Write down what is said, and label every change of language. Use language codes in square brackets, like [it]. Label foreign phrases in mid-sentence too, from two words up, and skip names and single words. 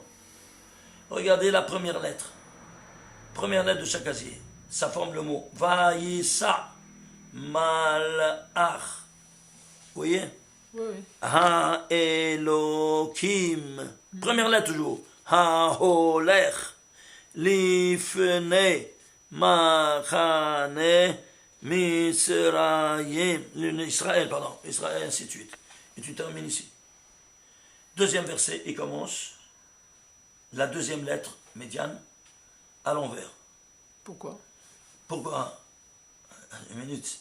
[fr] Regardez la première lettre. Première lettre de chaque casier. Ça forme le mot Vaïssa Malach. Vous voyez? Oui, oui. Ha-Elohim. Première lettre toujours. Ha-Holech. Lifne. Machane. Misraïm. Israël, pardon. Israël, ainsi de suite. Et tu termines ici. Deuxième verset, il commence. La deuxième lettre, médiane, à l'envers. Pourquoi? Pourquoi? Une minute.